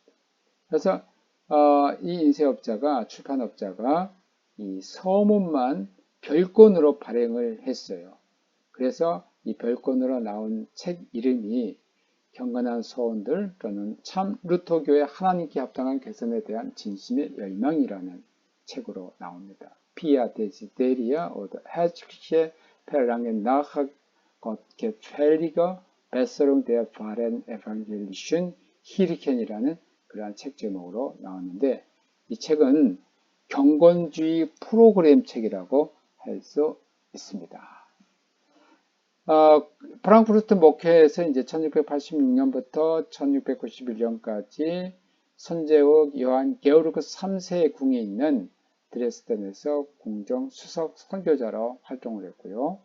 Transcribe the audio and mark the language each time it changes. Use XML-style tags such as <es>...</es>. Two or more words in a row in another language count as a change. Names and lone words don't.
<ko>그래서 이 인쇄업자가 출판업자가 이 서문만 별권으로 발행을 했어요. 그래서 이 별권으로 나온 책 이름이 경건한 소원들 또는 참 루터교의 하나님께 합당한 개선에 대한 진심의 열망이라는 책으로 나옵니다.</ko> <de>Pia Desideria oder herzliche Verlangen nach Gott gefälliger Besserung der wahren evangelischen Kirchen이라는</de> <ko>그러한 책 제목으로 나왔는데 이 책은 경건주의 프로그램 책이라고 할 수</ko> <de>있습니다.</de> <ko>프랑크푸르트 목회에서 이제 1686년부터 1691년까지 선제국 요한 게오르크 3세의 궁에 있는 드레스덴에서 궁정 수석 선교자로 활동을 했고요.</ko>